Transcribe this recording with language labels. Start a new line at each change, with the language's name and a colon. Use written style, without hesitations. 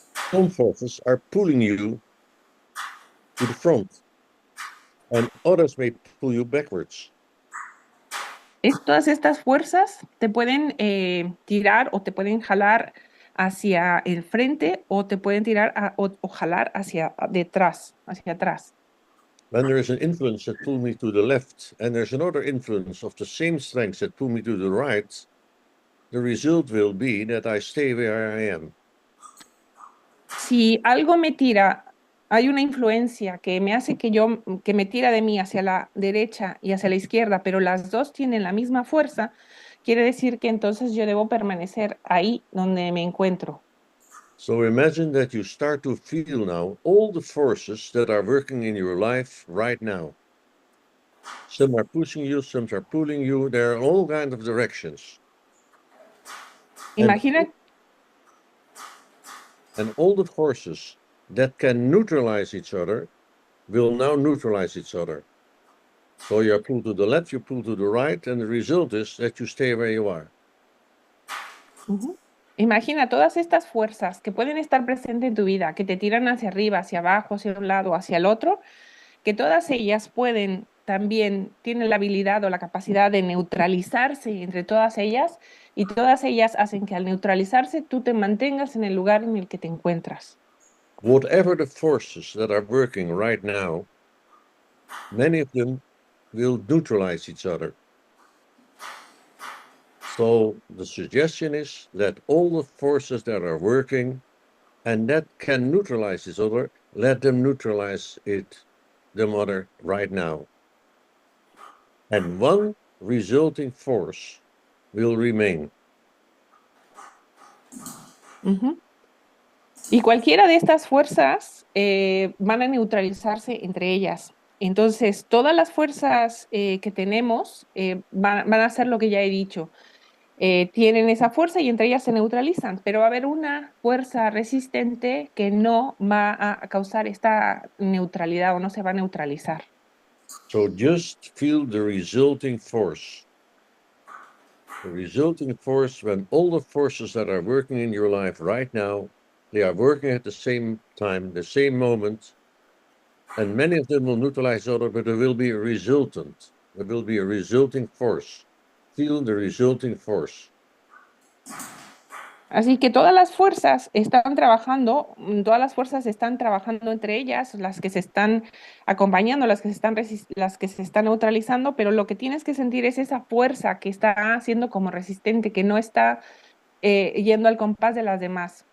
English: Some forces are pulling you to the front, and others may pull you backwards.
Spanish: Todas estas fuerzas te pueden tirar o te pueden jalar hacia el frente o te pueden tirar o jalar hacia detrás, hacia atrás.
English: Then there is an influence that pull me to the left, and there's another influence of the same strength that pull me to the right. The result will be that I stay where I am.
Spanish: Si algo me tira, hay una influencia que me hace que me tira de mí hacia la derecha y hacia la izquierda, pero las dos tienen la misma fuerza, quiere decir que entonces yo debo permanecer ahí donde me encuentro.
English: So imagine that you start to feel now all the forces that are working in your life right now. Some are pushing you, some are pulling you. There are all kinds of directions.
Spanish: Imagina,
English: And all the forces that can neutralize each other will now neutralize each other. So you pull to the left, you pull to the right, and the result is that you stay where you are.
Spanish: imagina todas estas fuerzas que pueden estar presentes en tu vida, que te tiran hacia arriba, hacia abajo, hacia un lado, hacia el otro, que todas ellas pueden también, tienen la habilidad o la capacidad de neutralizarse entre todas ellas y todas ellas hacen que al neutralizarse tú te mantengas en el lugar en el que te encuentras.
English: Whatever the forces that are working right now, many of them will neutralize each other. So the suggestion is that all the forces that are working and that can neutralize each other, let them neutralize the other right now. And one resulting force will remain.
Spanish: Y cualquiera de estas fuerzas van a neutralizarse entre ellas. Entonces, todas las fuerzas que tenemos van a hacer lo que ya he dicho. Tienen esa fuerza y entre ellas se neutralizan, pero va a haber una fuerza resistente que no va a causar esta neutralidad o no se va a neutralizar.
English: So just feel the resulting force. The resulting force when all the forces that are working in your life right now, they are working at the same time, the same moment, And many of them will neutralize each other, but there will be a resultant. There will be a resulting force. Feel the resulting force.
Spanish: Así que todas las fuerzas están trabajando, todas las fuerzas están trabajando entre ellas, las que se están acompañando, las que se están neutralizando, pero lo que tienes que sentir es esa fuerza que está siendo como resistente, que no está yendo al compás de las demás.